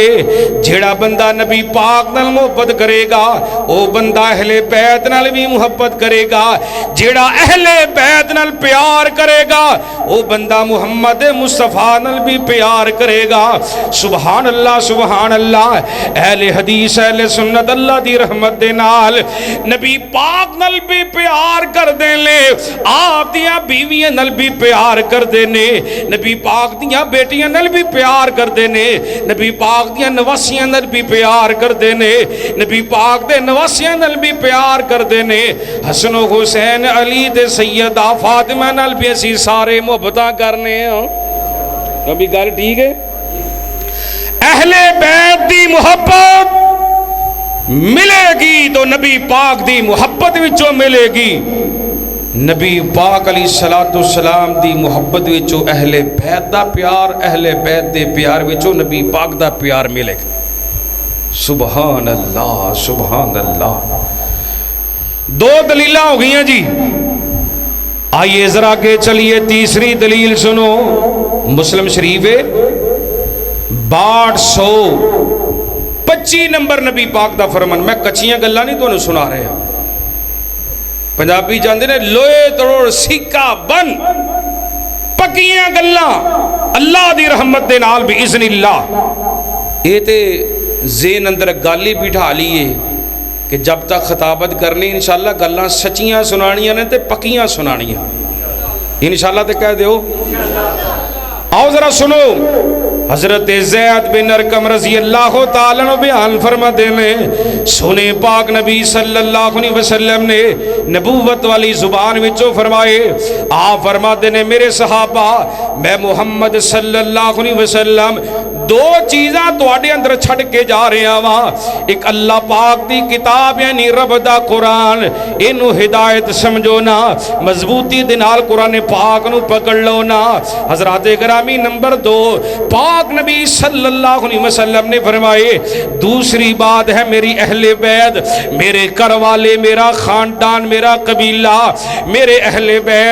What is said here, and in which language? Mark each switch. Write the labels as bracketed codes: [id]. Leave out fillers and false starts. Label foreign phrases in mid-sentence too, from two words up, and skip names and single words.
[pa] جیڑا بندہ نبی پاک نال محبت کرے گا او بندہ اہل بیت نال بھی محبت کرے گا، جیڑا اہل بیت نال پیار کرے گا او بندہ محمد مصطفیٰ نال بھی پیار کرے گا۔ [ar] سبحان اللہ سبحان اللہ۔ [pa] اہل حدیث اہل سنت اللہ دی رحمت دے نال نبی پاک نال بھی پیار کر دے لے، آپ دیاں بیویاں نال بھی پیار کر دینے، نبی پاک دیاں بیٹیاں نال بھی پیار کر دینے، نبی پاک دیاں نواسیاں نال بھی پیار کر دینے، نبی پاک دے نواسیاں نال بھی پیار کر دینے، حسن و حسین علی تے سیدہ فاطمہ نال بھی اسی سارے محبتاں کرنے ہیں۔ کبھی گل ٹھیک ہے؟ اہل بیت دی محبت ملے گی تو نبی پاک دی محبت وچوں ملے گی، نبی پاک [ar] علیہ السلام [pa] دی محبت وچوں اہل بیت دا پیار، اہل بیت دے پیار وچوں نبی پاک دا پیار ملے گا۔ [ar] سبحان اللہ سبحان اللہ۔ [pa] 2 دلیلہ ہو گئی ہیں جی، آئیے ذرا کے چلیے تیسری دلیل سنو۔ مسلم شریف 6225 نمبر نبی پاک دا فرمان۔ میں کچیاں گلاں نہیں تو سنا رہے ہیں، پنجابی جاندے نے لوئے تروڑ سکہ بن، پکیاں گلاں اللہ دی رحمت دے نال بھی [ar] اذن اللہ۔ [pa] یہ تے ذہن اندر گل ہی بٹھا لیے کہ جب تک خطابت کرنی انشاءاللہ گلاں سچیاں سنانیاں نے تے پکیاں سنانیاں انشاءاللہ تے کہہ دیو آؤ ذرا سنو حضرت زید بن ارقم [ar] رضی اللہ تعالیٰ عنہ [pa] بیان فرما دینے سنے پاک نبی [ar] صلی اللہ علیہ وسلم [pa] نے نبوت والی زبان وچوں فرمائے آپ فرما دینے میرے صحابہ میں محمد [ar] صلی اللہ علیہ وسلم [pa] دو چیزاں تواڈے اندر چھڑ کے جا رہے ہیں ایک اللہ پاک دی کتاب یعنی رب دا قرآن اینو ہدایت سمجھو نا مضبوطی دے نال قرآن پاک نو پکڑ لو نا حضرات گرامی نمبر 2 پاک نبی [ar] صلی اللہ علیہ وسلم [pa] نے فرمائے دوسری بات ہے میری اہل بیت میرے گھر والے میرا خاندان میرا قبیلہ میرے اہل